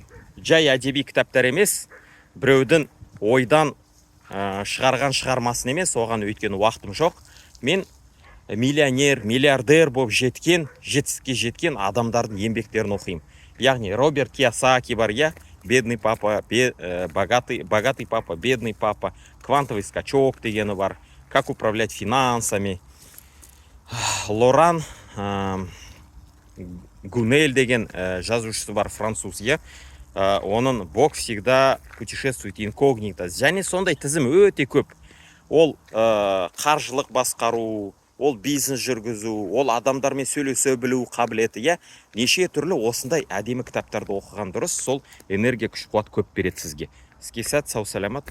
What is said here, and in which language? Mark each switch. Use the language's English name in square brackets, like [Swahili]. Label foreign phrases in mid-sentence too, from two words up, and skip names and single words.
[Kazakh] Жай әдеби кітаптар емес, біреудің ойдан шығарған шығармасын емес, оған өйткені уақытым жоқ. Мен миллионер, миллиардер болып жетістікке жеткен адамдардың еңбектерін оқимын. Яғни Роберт Кийосаки бар, я, бедный папа, богатый папа, бедный папа, квантовый скачок дегені бар, как управлять финансами. Лоран Гунель деген жазушысы бар, француз, я. Оның Бог всегда путешествует инкогнито. Және сондай тізім өте көп. Ол қаржылық басқару, ол бизнес жүргізу, ол адамдармен сөйлесе білу қабілеті, иә? Неше түрлі осындай әдемі кітаптарды оқыған дұрыс, сол энергия күш қуат көп береді сізге. Сізге сәт, сау саламат.